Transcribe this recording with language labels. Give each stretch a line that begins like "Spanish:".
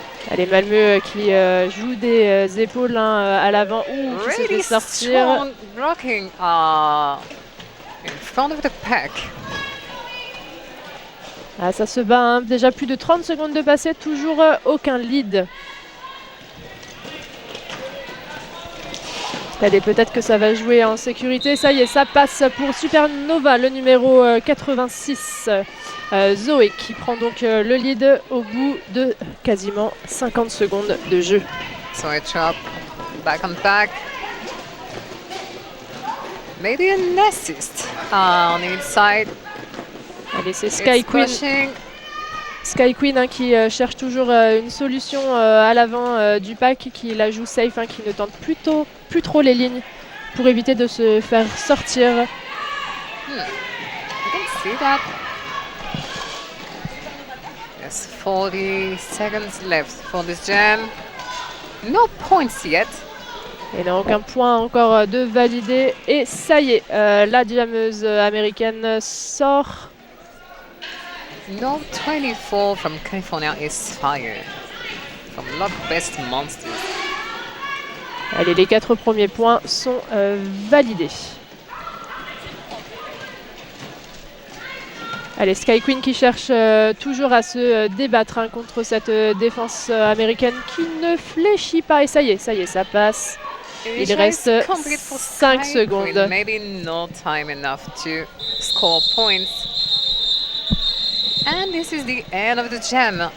French: Allez, Malmö qui joue des épaules à l'avant ou qui se fait
English: Really
French: sortir.
English: strong blocking in front of the pack.
French: Ah, ça se bat, hein. Déjà plus de 30 secondes de passé, toujours aucun lead. Allez, peut-être que ça va jouer en sécurité. Ça y est, ça passe pour Supernova, le numéro 86. Zoé qui prend donc le lead au bout de quasiment 50 secondes de jeu.
English: So a chop, back on pack. Maybe an assist on the inside.
French: Allez, c'est Sky
English: It's Queen. pushing.
French: Sky Queen hein, qui cherche toujours une solution à l'avant du pack, qui la joue safe, hein, qui ne tente plus trop les lignes pour éviter de se faire sortir.
English: You can see that. Yes, 40 seconds left for this jam. No points yet.
French: Et n'a aucun point encore de validé. Et ça y est, la jammeuse américaine sort.
English: No 24 from California is fired. From Lock Best Monsters.
French: Allez, les 4 premiers points sont validés. Allez, Sky Queen qui cherche toujours à se débattre hein, contre cette défense américaine qui ne fléchit pas. Et ça y est, ça passe. Il reste 5 secondes.
English: Maybe no time enough to score points. And this is the end of the jam.